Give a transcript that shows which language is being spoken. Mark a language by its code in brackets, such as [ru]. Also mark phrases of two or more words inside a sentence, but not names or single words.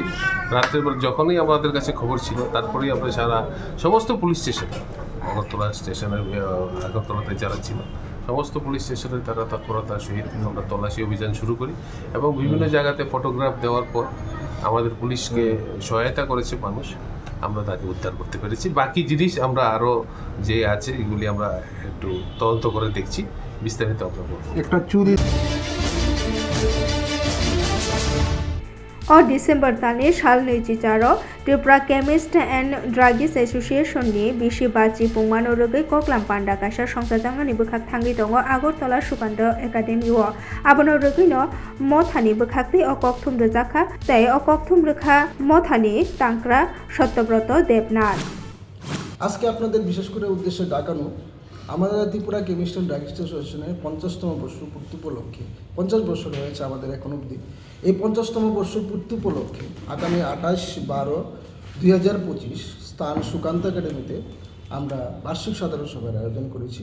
[bn] রাত্রের বেলা যখনই আমাদের কাছে খবর ছিল, তারপরেই আমরা সমস্ত পুলিশ স্টেশনে, আগরতলাতে যারা ছিল সমস্ত পুলিশ স্টেশনে তারা তৎপরতার সহিত আমরা তল্লাশি অভিযান শুরু করি এবং বিভিন্ন জায়গাতে ফটোগ্রাফ দেওয়ার পর আমাদের পুলিশকে সহায়তা করেছে মানুষ, আমরা তাকে উদ্ধার করতে পেরেছি। বাকি জিনিস আমরা আরও যে আছে এগুলি আমরা একটু তদন্ত করে দেখছি, বিস্তারিত আমরা বলব। একটা চুরি [trp] डिसेम्बर तालनि साल 2004 त्रिपुरा केमिस्ट एंड ड्रागिस्ट एसोसिएशन नि बिसि बाजि पुंमानो रगै कक्लाम पांडा कासा संसारजांगानि बोखाक थांगि दङ आगरतला सुकान्त एकाडेमि ओ आबनो रगैनो मथानि बोखाक्ति अकक थुम रजाखा तै अकक थुम रखा मथानि तांक्रा सत्यव्रत देबनाथ। [bn] আজকে আপনাদের বিশেষ করে উদ্দেশ্যে ডাকানো আমাদের ত্রিপুরা কেমিস্ট অ্যান্ড ড্রাগিস্ট অ্যাসোসিয়েশনের 50তম বর্ষ পূর্তি উপলক্ষে 50 বছর হয়েছে আমাদের এখন অবধি। এই 50তম বর্ষ পূর্তি উপলক্ষে আগামী 28/12/2025 স্থান সুকান্ত একাডেমিতে আমরা বার্ষিক সাধারণ সভার আয়োজন করেছি।